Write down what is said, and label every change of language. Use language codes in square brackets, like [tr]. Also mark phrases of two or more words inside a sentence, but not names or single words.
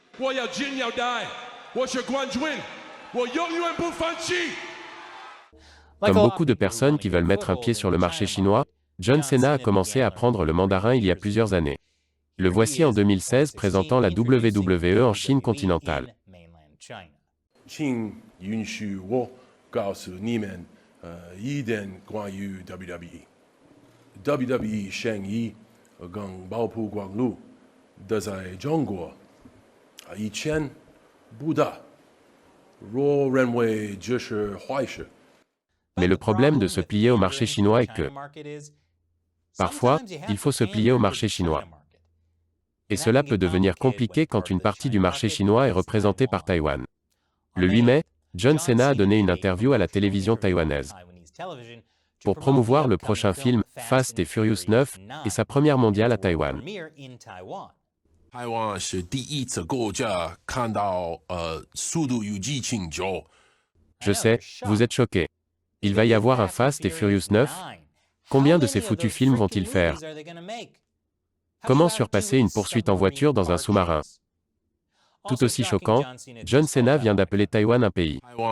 [fr] Comme beaucoup de personnes qui veulent mettre un pied sur le marché chinois, John Cena a commencé à apprendre le mandarin il y a plusieurs années. Le voici en 2016 présentant la WWE en Chine continentale. [zh] 请允许我告诉你们，一点关于 WWE。WWE 生意跟爆曝光率都在中国，以前不大，我认为这是坏事。 [fr] Mais le problème de se plier au marché chinois est que, parfois, il faut se plier au marché chinois. Et cela peut devenir compliqué quand une partie du marché chinois est représentée par Taïwan. Le 8 mai, John Cena a donné une interview à la télévision taïwanaise pour promouvoir le prochain film Fast and Furious 9 et sa première mondiale à Taïwan. [zh] 台湾是第一次国家看到速度与激情9。 [fr] Je sais, vous êtes choqués. Il va y avoir un Fast and Furious 9? Combien de ces foutus films vont-ils faire? Comment surpasser une poursuite en voiture dans un sous-marin? Tout aussi choquant, John Cena vient d'appeler Taïwan un pays.